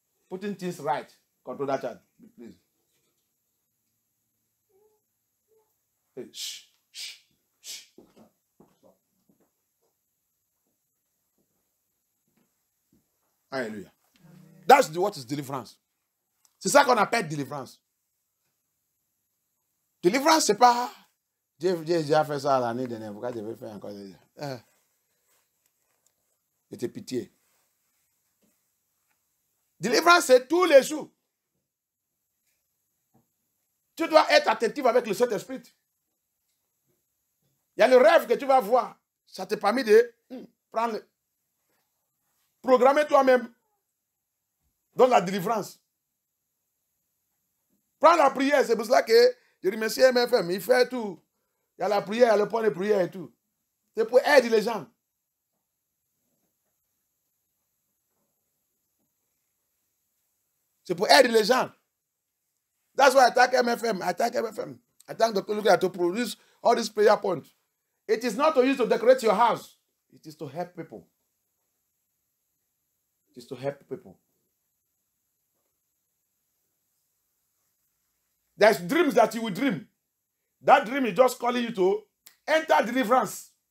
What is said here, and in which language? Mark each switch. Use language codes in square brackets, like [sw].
[en] Putting things right. Control that child, please. Hey, shh, shh, shh. Stop. Alléluia. That's what is deliverance. [fr] C'est ça qu'on appelle délivrance. Délivrance, c'est pas... J'ai déjà fait ça l'année dernière. Pourquoi je vais faire encore? C'était pitié. Délivrance, c'est tous les jours. Tu dois être attentif avec le Saint-Esprit. Il y a le rêve que tu vas voir. Ça te permet de prendre... Programmer toi-même dans la délivrance. Prends la prière. C'est pour cela que je remercie MFM. Il fait tout. Il y a la prière, il y a le point de prière et tout. C'est pour aider les gens. C'est pour aider les gens. [en] That's why I thank MFM. I thank MFM. I thank Dr. Luka to produce all these prayer points. It is not to use to decorate your house. It is to help people. It is to help people. There's dreams that you will dream. That dream is just calling you to enter deliverance.